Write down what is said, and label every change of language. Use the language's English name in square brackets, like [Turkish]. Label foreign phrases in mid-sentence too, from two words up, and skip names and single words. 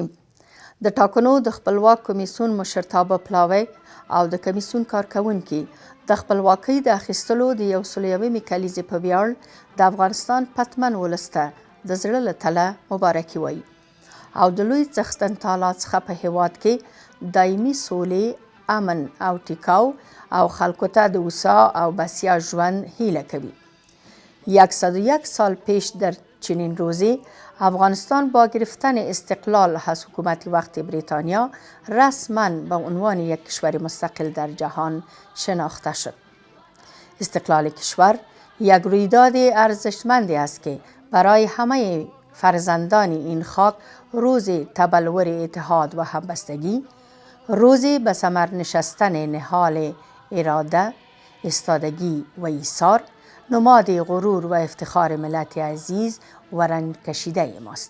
[Pashto] د ټاکنو د خپلواک کمیسیون مشرتابه پلاوی او د کمیسیون کارکونکي د خپلواکۍ د اخیستلو د 101مې کلیزې په ویاړ د افغانستان پتمن ولس ته د زړه له تله مبارکي وایي او د لوی څښتن تعالی څخه په هیواد کې دایمي سولې، امن او ټیکاو او خلکو ته د هوسا او بسیا ژوند هیله کوي. [Persian] 101 سال پیش در چنین روزی افغانستان با گرفتن استقلال از حکومت وقت بریتانیا رسما به عنوان یک کشور مستقل در جهان شناخته شد. استقلال کشور یک رویداد ارزشمندی است که برای همه فرزندان این خاک روز تبلور اتحاد و همبستگی، روزی به ثمر نشستن نهال اراده، ایستادگی و ایثار، نماد غرور و افتخار ملت عزیز و رنج کشیده ماست.